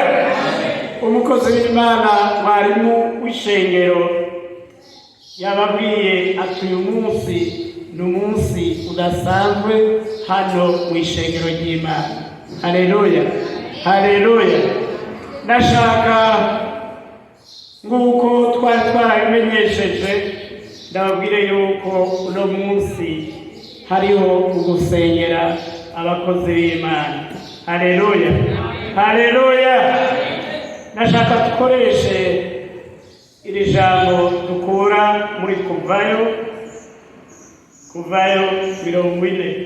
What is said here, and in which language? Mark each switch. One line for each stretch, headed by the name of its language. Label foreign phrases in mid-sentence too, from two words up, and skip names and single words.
Rundi: Umukozi w'Imana, mwarimu w'ishengero, yababwiye ati uyu munsi n'umunsi udasanzwe hano mu ishengero ry'Imana. Haleluya, haleluya. Ndashaka nguko twari twarabimenyesheje ndababwire yuko uno munsi hariho ugusengera abakozi b'Imana. Haleluya, haleluya. Ndashaka dukoreshe iri jambo dukura muri Kuvayo 40.